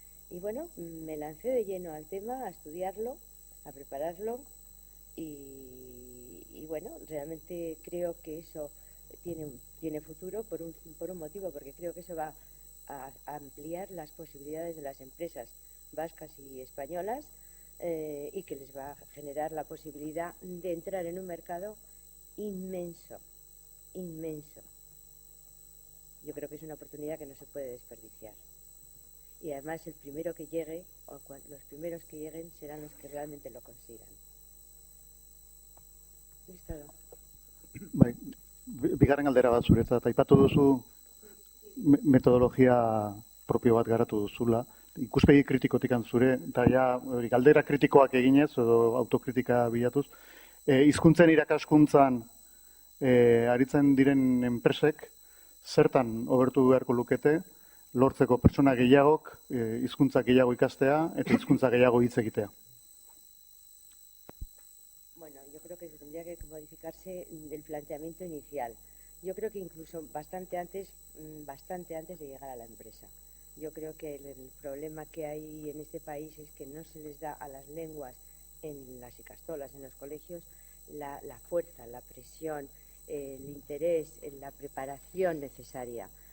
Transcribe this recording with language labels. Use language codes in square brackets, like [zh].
[es] Y bueno, me lancé de lleno al tema, a estudiarlo, a prepararlo y bueno, realmente creo que eso tiene futuro por un motivo, porque creo que eso va a ampliar las posibilidades de las empresas vascas y españolas y que les va a generar la posibilidad de entrar en un mercado inmenso, inmenso. Yo creo que es una oportunidad que no se puede desperdiciar. Y además el primero que llegue, los primeros que lleguen serán los que realmente lo consigan. Listo. [eu] Bai, bigarren galdera bat zuretzat, aipatu duzu metodologia propio bat garatu duzula, ikuspegi kritikotik zure, eta ja, galdera kritikoak eginez, edo autokritika bilatuz, hizkuntzen irakaskuntzan aritzen diren enpresek, zertan hobertu beharko lukete, lortzeko pertsona gehiagok, hizkuntza gehiago ikastea, eta hizkuntza gehiago hitz egitea. [es] Bueno, yo creo que tendría que modificarse el planteamiento inicial. Yo creo que incluso bastante antes de llegar a la empresa. Yo creo que el problema que hay en este país es que no se les da a las lenguas en las icastolas, en los colegios, la fuerza, la presión, el interés, la preparación necesaria.